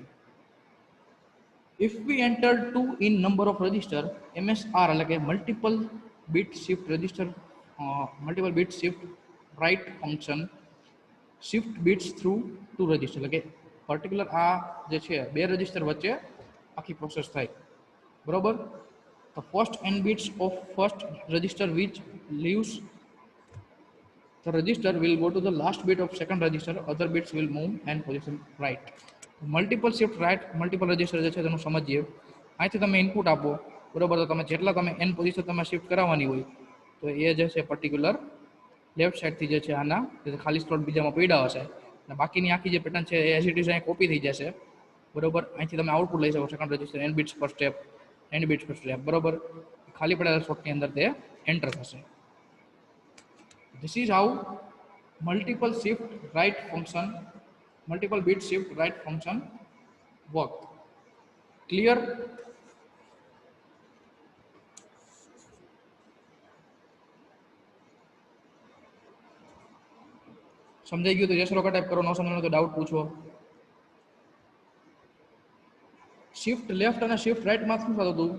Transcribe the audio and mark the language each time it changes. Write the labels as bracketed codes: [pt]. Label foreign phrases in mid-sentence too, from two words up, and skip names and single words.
[en] if we enter 2 in number of register, MSR [gu] એટલે કે [en] multiple bit shift register, multiple bit shift right function shift bits through 2 register, [gu] એટલે કે પર્ટિક્યુલર આ જે છે 2 રજિસ્ટર વચ્ચે આખી પ્રોસેસ થાય, બરોબર? [en] તો ફર્સ્ટ n bits of first register which leaves the register will go to the last bit of second register, other bits will move and position right. multiple shift right multiple register [gu] જે છે તેનું સમજીએ. અહીંથી તમે ઇનપુટ આપો, બરોબર? તો તમે જેટલા તમે n પોઝિશન તમે શિફ્ટ કરાવવાની હોય તો એ જે છે [en] particular left side [gu] જે છે આના ખાલી સ્લોટ બીજામાં પડ્યા હશે, અને બાકીની આખી જે પેટર્ન છે એ [en] as it is [gu] અહીં કોપી થઈ જશે, બરોબર? અહીંથી તમે આઉટપુટ લઈ શકો [en] second register n bits per step, n bits per step, [gu] બરોબર? ખાલી પડેલા સ્લોટની અંદર તે એન્ટર થશે. [en] This is how multiple shift right function, multiple bit shift right function work. Clear? [gu] સમજાઈ ગયું તો યસ રોકા ટાઈપ કરો, ન સમજાણું તો ડાઉટ પૂછો. [en] shift left [gu] અને [en] shift right [gu] શું થતું હતું?